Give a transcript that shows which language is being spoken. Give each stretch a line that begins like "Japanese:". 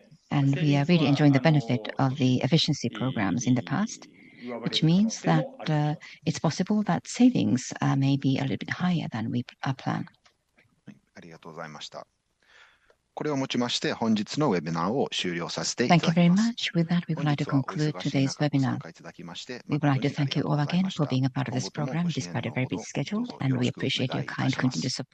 English: And we are really enjoying the benefit of the efficiency programs in the past, which means that it's possible that savings may be a little bit higher than we plan.
Japanese: ありがとうございました。これをもちまして本日のウェビナーを終了させていただきます。
English: Thank you very much. With that, we would like to conclude today's webinar. We would like to thank you all again for being a part of this program despite a very busy schedule, and we appreciate your kind continued support.